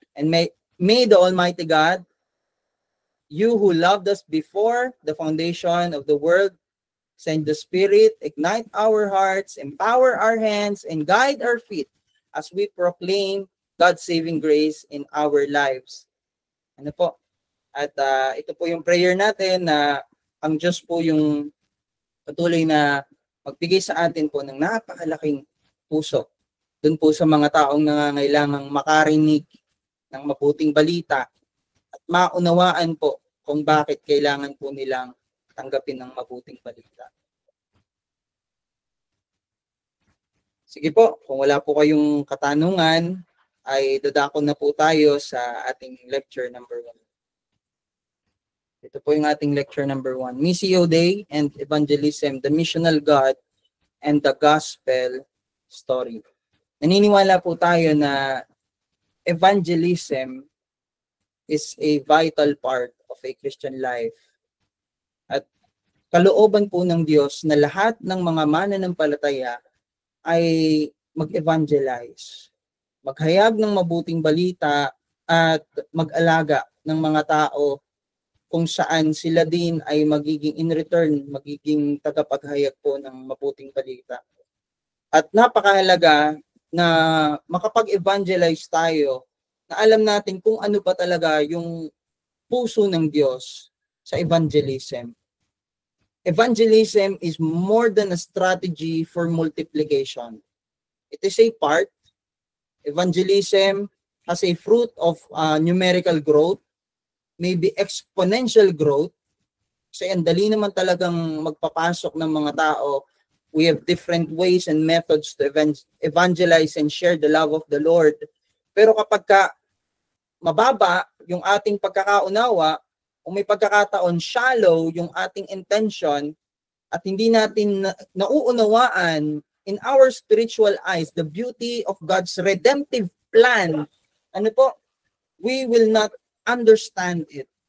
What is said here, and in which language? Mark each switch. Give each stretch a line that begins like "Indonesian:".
English: And may the Almighty God, you who loved us before the foundation of the world, send the Spirit, ignite our hearts, empower our hands, and guide our feet as we proclaim God's saving grace in our lives.
Filipino: Ano po? At ito po yung prayer natin na ang Diyos po yung patuloy na magbigay sa atin po ng napakalaking puso dun po sa mga taong nangangailangang makarinig ng mabuting balita at maunawaan po kung bakit kailangan po nilang tanggapin ng mabuting balita. Sige po, kung wala po kayong katanungan, ay dadako na po tayo sa ating lecture number 1. Ito po yung ating lecture number 1.
English: Missio Dei and Evangelism, the Missional God and the Gospel Story.
Filipino: Naniniwala po tayo na
English: evangelism is a vital part of a Christian life.
Filipino: At kalooban po ng Diyos na lahat ng mga mananampalataya ay mag-evangelize. Maghayag ng mabuting balita at mag-alaga ng mga tao kung saan sila din ay magiging in return, magiging tagapaghayag po ng mabuting balita. At napakahalaga na makapag-evangelize tayo, na alam natin kung ano ba talaga yung puso ng Diyos sa evangelism.
English: Evangelism is more than a strategy for multiplication. It is a part. Evangelism has a fruit of numerical growth, maybe exponential growth.
Filipino: Kasi ang dali naman talagang magpapasok ng mga tao.
English: We have different ways and methods to evangelize and share the love of the Lord.
Filipino: Pero kapag mababa yung ating pagkakaunawa, kung may pagkakataon shallow yung ating intention, at hindi natin nauunawaan
English: in our spiritual eyes the beauty of God's redemptive plan, we will not understand it.